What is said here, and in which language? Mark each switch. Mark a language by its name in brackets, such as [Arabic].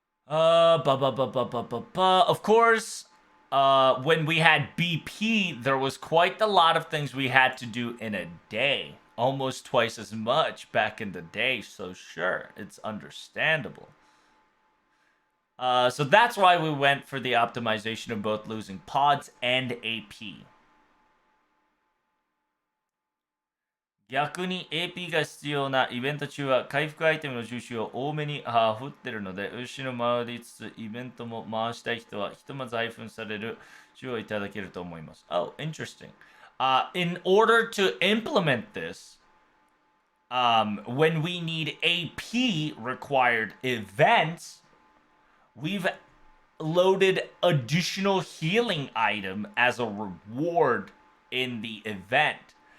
[English] Of course, when we had BP, there was quite a lot of things we had to do in a day. Almost twice as much back in the day, so sure, it's understandable. So that's why we went for the optimization of both losing pods and AP. [Japanese] 逆に AP が必要なイベント中は回復アイテムの収集を多めに振ってるので、後ろ回りつつイベントも回したい人はひとまず配布される種をいただけると思います。 [English] Oh, interesting. In order to implement this, when we need AP required events, we've loaded additional healing item as a reward in the event.